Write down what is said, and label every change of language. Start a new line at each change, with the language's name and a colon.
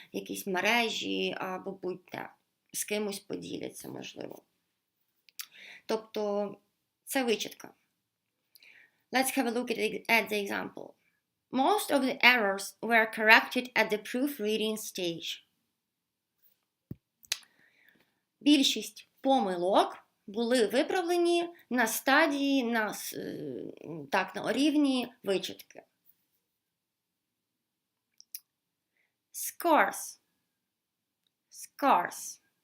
Ukrainian: В якійсь мережі, або будь-де, з кимось поділяться, можливо. Тобто, це вичитка.
English: Let's have a look at the example. Most of the errors were corrected at the proofreading stage.
Ukrainian: Більшість помилок були виправлені на стадії, на рівні вичитки.
English: Scarce. Scarce.